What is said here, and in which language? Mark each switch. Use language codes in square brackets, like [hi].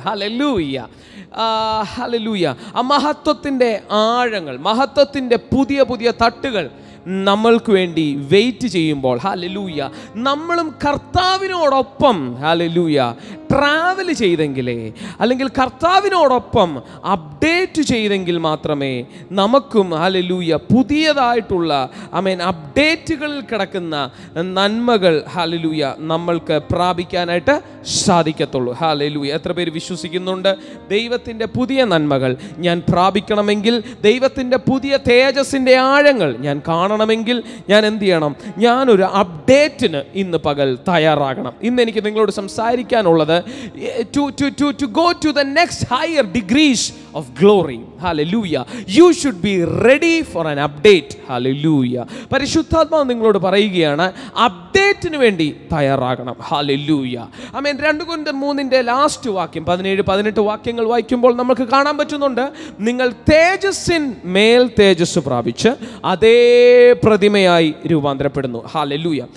[ml] Hallelujah, hallelujah. ആ മഹത്വത്തിൻ്റെ ആഴങ്ങൾ, മഹത്വത്തിൻ്റെ പുതിയ തട്ടുകൾ നമ്മൾക്ക് വേണ്ടി വെയിറ്റ് ചെയ്യുമ്പോൾ, ഹല്ലേലൂയ, നമ്മളും കർത്താവിനോടൊപ്പം ഹല്ലേലൂയ ട്രാവൽ ചെയ്തെങ്കിലേ, അല്ലെങ്കിൽ കർത്താവിനോടൊപ്പം അപ്ഡേറ്റ് ചെയ്തെങ്കിൽ മാത്രമേ നമുക്കും ഹല്ലേലൂയ പുതിയതായിട്ടുള്ള അപ്ഡേറ്റുകളിൽ കിടക്കുന്ന നന്മകൾ ഹല്ലേലൂയ നമ്മൾക്ക് പ്രാപിക്കാനായിട്ട് സാധിക്കത്തുള്ളൂ. ഹല്ലേലൂയ. എത്ര പേര് വിശ്വസിക്കുന്നുണ്ട് ദൈവത്തിൻ്റെ പുതിയ നന്മകൾ ഞാൻ പ്രാപിക്കണമെങ്കിൽ, ദൈവത്തിൻ്റെ പുതിയ തേജസ്സിൻ്റെ ആഴങ്ങൾ ഞാൻ കാണണമെങ്കിൽ ഞാൻ എന്ത് ചെയ്യണം? ഞാനൊരു അപ്ഡേറ്റിന് ഇന്ന് പകൽ തയ്യാറാകണം. ഇന്ന് എനിക്ക് നിങ്ങളോട് സംസാരിക്കാനുള്ളത് [en] to go to the next higher degrees of glory. Hallelujah. You should be ready for an update. Hallelujah. [ml] പരിശുദ്ധാത്മാവ് നിങ്ങളോട് പറയുകയാണ്, അപ്ഡേറ്റിന് വേണ്ടി തയ്യാറാകണം. ഹല്ലേലൂയ. ആമേൻ. 2 കൊരിന്ത്യർ 3 ലാസ്റ്റ് വാക്യം 17-18 വാക്യങ്ങൾ വായിക്കുമ്പോൾ നമുക്ക് കാണാൻ പറ്റുന്നുണ്ട്, നിങ്ങൾ തേജസ്സിൻ മേൽ തേജസ് പ്രാപിച്ച് അതേ പ്രതിമയായി രൂപാന്തരപ്പെടുന്നു. ഹല്ലേലൂയ.